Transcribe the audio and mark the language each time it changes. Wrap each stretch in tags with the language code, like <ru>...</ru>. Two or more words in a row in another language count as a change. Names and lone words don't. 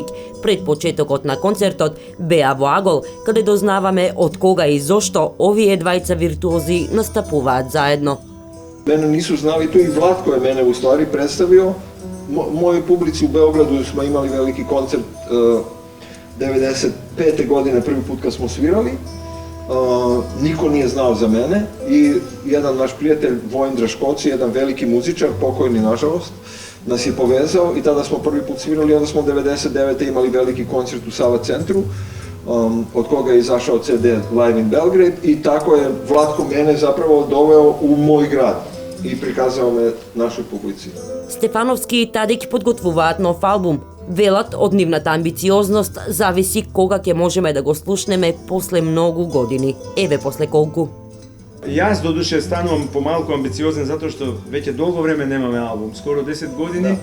<mk>Пред почетокот на концертот беа во Агол, каде дознаваме од кога и зошто овие двајца виртуози настапуваат заедно.</mk> <sr>Мене нису знали, тој и Владко е мене уствари представио. Мојој публици у Beogradu смо имали велики концерт 95. година, први пут кога смо свирали. Нико nije znao za mene i jedan naš prijatelj Vojin Draškoci, jedan veliki muzičar, pokojni nažalost, nas je povezao i tada smo prvi put svirali, onda smo 99. imali veliki koncert u Sava centru, od koga je izašao CD Live in Belgrade i tako je Vlatko mene zapravo doveo u moj grad и приказал ме нашој публици.</sr> <mk>Стефановски и Тадик подготвуваат нов албум. Велат од нивната амбициозност зависи кога ќе можеме да го слушнеме после многу години. Еве после колку. Јас додуше станувам помалку амбициозен затоа што веќе долго време немаме албум, скоро 10 години.</mk>